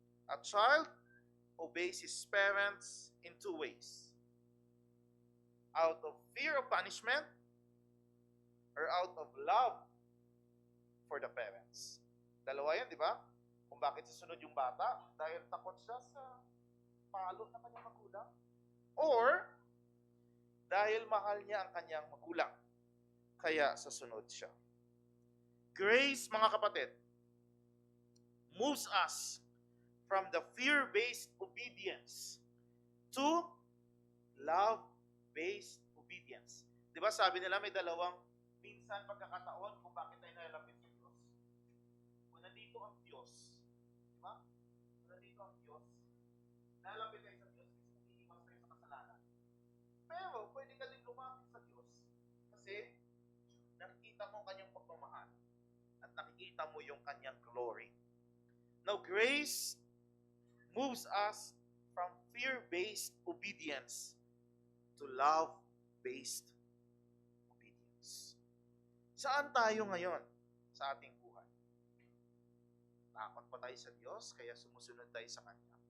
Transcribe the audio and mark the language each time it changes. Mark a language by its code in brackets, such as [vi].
[en] A child obeys his parents in two ways. Out of fear of punishment or out of love for the parents. [tl] Dalawa yan, di ba? Kung bakit susunod yung bata, dahil takot siya sa palo ng kanyang magulang. Or, dahil mahal niya ang kanyang magulang. Kaya sasunod siya. [en] Grace, mga kapatid, moves us from the fear-based obedience to love-based obedience. [tl] Di ba sabi nila may dalawang minsan pagkakataon kung bakit tayo nalalapit sa Diyos. Kung nandito ang Diyos, di ba? Kung nandito ang Diyos, nalalapit tayo sa Diyos kasi nag-iiwas tayo sa kasalanan. Pero pwede ka din lumapit sa Diyos kasi nakikita mo kanyang pagmamahal at nakikita mo yung kanyang glory. [en] Now, grace moves us from fear-based obedience to love-based obedience. [tl] Saan tayo ngayon sa ating buhay? Takot pa tayo sa Diyos kaya sumusunod tayo sa Kanya?